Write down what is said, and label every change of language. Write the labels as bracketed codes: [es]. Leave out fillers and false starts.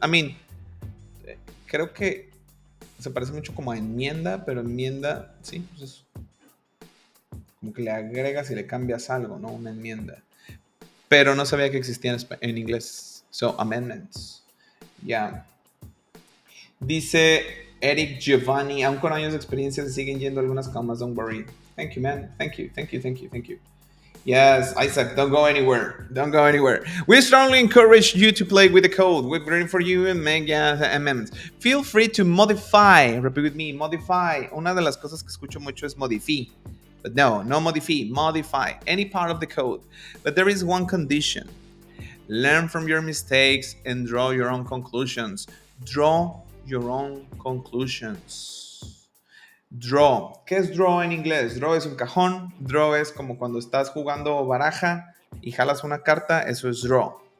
[es] I mean, creo que se parece mucho como a enmienda, pero enmienda, sí, pues es como que le agregas y le cambias algo, ¿no? Una enmienda. Pero no sabía que existía en inglés. [en] So, amendments. [es] Ya. Yeah. Dice Eric Giovanni, aún con años de experiencia se siguen yendo algunas comas, [en] don't worry. Thank you, man. Thank you. Yes, Isaac, don't go anywhere. We strongly encourage you to play with the code we've written for you and make amendments. Feel free to modify. Repeat with me, modify. [es] Una de las cosas que escucho mucho es modify. [en] But no modify any part of the code. But there is one condition. Learn from your mistakes and draw your own conclusions. Draw your own conclusions. [es] Draw. ¿Qué es draw en inglés? Draw es un cajón. Draw es como cuando estás jugando baraja y jalas una carta. Eso es draw.